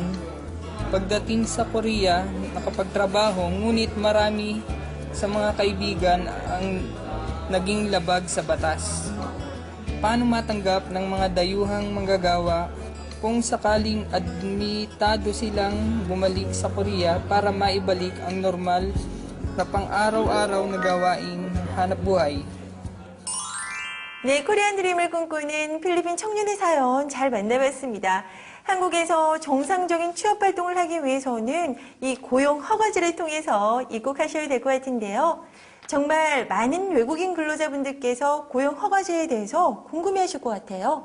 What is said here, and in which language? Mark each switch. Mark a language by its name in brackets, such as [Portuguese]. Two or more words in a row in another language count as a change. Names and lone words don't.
[Filipino] Pagdating sa Korea, nakapagtrabaho, ngunit marami sa mga kaibigan ang naging labag sa batas. Paano matanggap ng mga dayuhang manggagawa kung sakaling admitado silang bumalik sa Korea para maibalik ang normal na pang-araw-araw na gawaing hanap buhay? [Korean] 네, 코리안 드림을 꿈꾸는 필리핀 청년의 사연 잘 만나봤습니다. 한국에서 정상적인 취업 활동을 하기 위해서는 이 고용 허가제를 통해서 입국하셔야 될 것 같은데요. 정말 많은 외국인 근로자분들께서 고용 허가제에 대해서 궁금해하실 것 같아요.